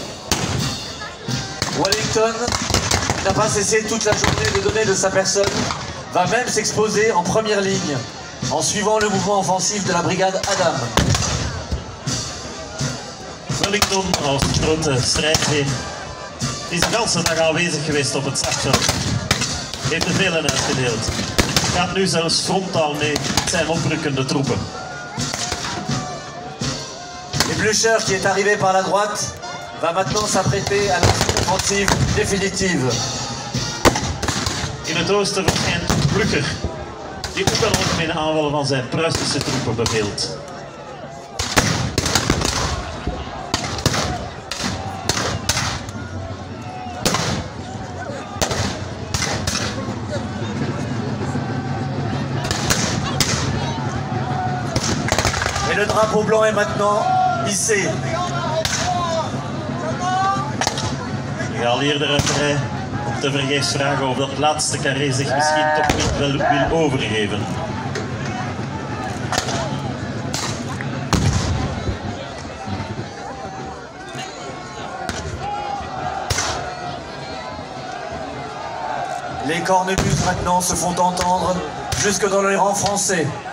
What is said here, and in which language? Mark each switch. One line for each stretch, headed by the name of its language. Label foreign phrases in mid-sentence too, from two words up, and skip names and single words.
French: Wellington n'a pas cessé toute la journée de donner de sa personne va même s'exposer en première ligne en suivant le mouvement offensif de la brigade Adam.
Dutch: Wellington als grote strijdheen is de hele dag aanwezig geweest op het slagveld. Heeft er veel in uitgedeeld. Gaat nu zelfs frontaal mee met zijn oprukkende troepen.
French: Et Blücher, qui est arrivé par la droite, va maintenant s'apprêter à l'offensive définitive.
Dutch: In het oosten verschijnt Blücher, die ook een algemene aanval van zijn Pruisische troepen beveelt.
French: Et le drapeau blanc est maintenant hissé.
Dutch: De geallieerde ruiterij om te vergeefs vragen of dat laatste carré zich misschien toch niet wil overgeven.
French: Les cornemuses maintenant se font entendre jusque dans les rangs français.